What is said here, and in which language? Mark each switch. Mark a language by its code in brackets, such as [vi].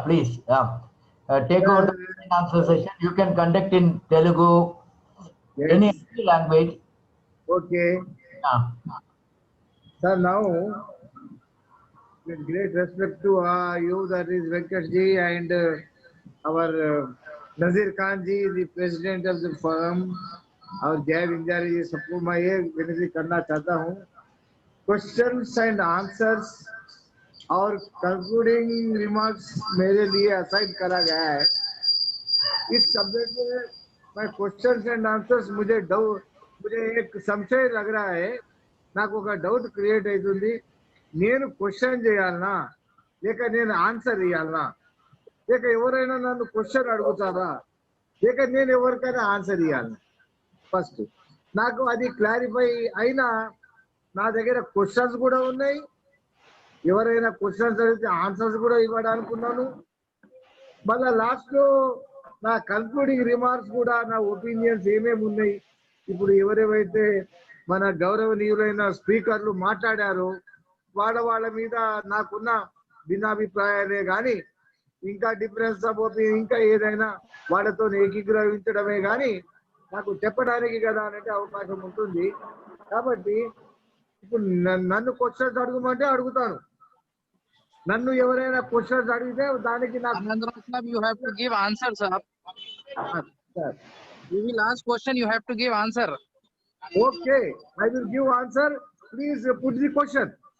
[en] Please, take over the question answer session. You can conduct in Telugu, any Yes. language. Okay. Yeah. Sir, now, with great respect to you, that is Venkat ji, and our Nazir Khan ji, the president of the forum, [hi] और जय विंजारी जी, सबको मैं ये विनती करना चाहता हूँ, questions and answers और कंक्लूडिंग रिमार्क्स मेरे लिए असाइन करा गया है। इस सब्जेक्ट में मैं क्वेश्चंस एंड आंसर्स मुझे एक संशय लग रहा है, [te] నాకు ఒక డౌట్ క్రియేట్ అవుతుంది। నేను క్వశ్చన్ చేయాలనా లేక నేను ఆన్సర్ ఇవ్వాలనా, లేక ఎవరైనా నన్ను క్వశ్చన్ అడుగుతారా లేక నేను ఎవరికైనా ఆన్సర్ ఇవ్వాలనా? ఫస్ట్ నాకు అది క్లారిఫై అయినా, నా దగ్గర క్వశ్చన్స్ కూడా ఉన్నాయి, ఎవరైనా క్వశ్చన్స్ అడిగితే ఆన్సర్స్ కూడా ఇవ్వడానుకున్నాను। మళ్ళా లాస్ట్ లో నా కన్క్లూడింగ్ రిమార్క్స్ కూడా, నా ఒపీనియన్స్ ఏమేమి ఉన్నాయి, ఇప్పుడు ఎవరెవరైతే మన గౌరవనీయులైన స్పీకర్లు మాట్లాడారో వాళ్ళ మీద నాకున్న భిన్నాభిప్రాయాలే కానీ, ఇంకా డిఫరెన్స్ ఆఫ్ ఒపీనియన్ ఇంకా ఏదైనా వాళ్ళతో ఏకీకరించడమే కానీ నాకు చెప్పడానికి కదా అనేది అవకాశం ఉంటుంది। కాబట్టి ఇప్పుడు నన్ను క్వశ్చన్స్ అడగమంటే అడుగుతాను, నన్ను ఎవరైనా క్వశ్చన్స్ అడిగితే దానికి నాకు [en] Anandrao sir, you have to give answer, sir. [te] Sir [en] You will ask question, you have to give answer. Okay, I will give answer, please put the question.